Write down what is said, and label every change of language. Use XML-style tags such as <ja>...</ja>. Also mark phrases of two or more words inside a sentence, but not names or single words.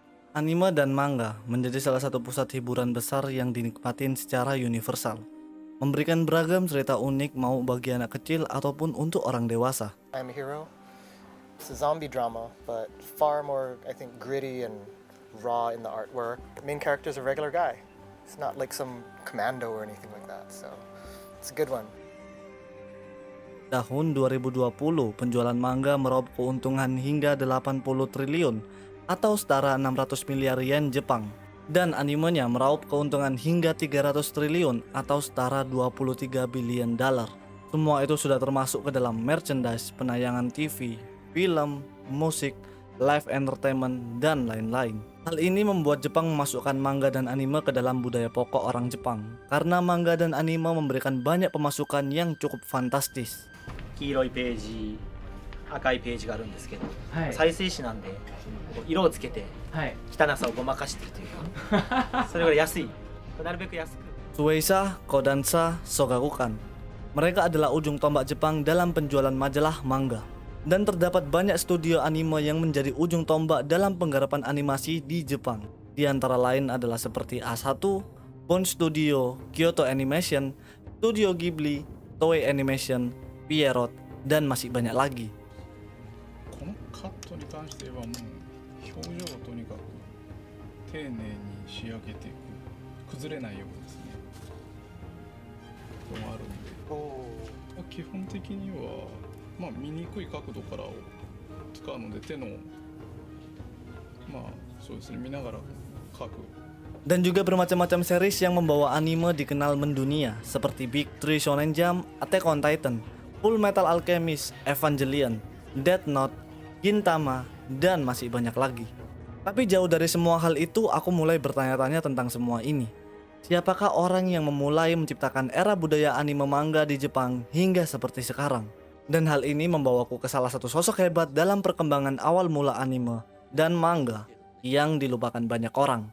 <id>Anime dan manga menjadi salah satu pusat hiburan besar yang dinikmatin secara universal, memberikan beragam cerita unik mau bagi anak kecil ataupun untuk orang dewasa.</id> <en>I'm a Hero. It's a zombie drama, but far more, I think, gritty and raw in the artwork. The main character is a regular guy. It's not like some commando or anything like that, so it's a good one.</en> <id>Tahun 2020, penjualan manga meraup keuntungan hingga 80 triliun atau setara 600 miliar yen Jepang. Dan animenya meraup keuntungan hingga 300 triliun atau setara 23 billion dolar. Semua itu sudah termasuk ke dalam merchandise, penayangan TV, film, musik,</id> <en>live entertainment,</en> <id>dan lain-lain. Hal ini membuat Jepang memasukkan manga dan anime ke dalam budaya pokok orang Jepang, karena manga dan anime memberikan banyak pemasukan yang cukup fantastis.</id> <ja>黄色いページ、赤いページがあるんですけど、はい再生紙なんでこう色をつけてはい。汚さをごまかしてるというかそれぐらい安い、なるべく安く</ja> <id>Shueisha, Kodansha, Shogakukan. Mereka adalah ujung tombak Jepang dalam penjualan majalah manga. Dan terdapat banyak studio anime yang menjadi ujung tombak dalam penggarapan animasi di Jepang. Di antara lain adalah seperti A1, Bone Studio, Kyoto Animation, Studio Ghibli, Toei Animation, Pierrot, dan masih banyak lagi.</id> <ja>このカットに関して言えばもう表情をとにかく丁寧に仕上げていく、崩れないようですねことがあるんで、基本的にはまあ見にくい角度からを使うので手のまあそうですね見ながら描く</ja> <id>Dan juga bermacam-macam series yang membawa anime dikenal mendunia seperti Big Three Shonen Jump, Attack on Titan, Full Metal Alchemist, Evangelion, Death Note, Gintama, dan masih banyak lagi. Tapi jauh dari semua hal itu, aku mulai bertanya-tanya tentang semua ini. Siapakah orang yang memulai menciptakan era budaya anime manga di Jepang hingga seperti sekarang? Dan hal ini membawaku ke salah satu sosok hebat dalam perkembangan awal mula anime dan manga yang dilupakan banyak orang.</id>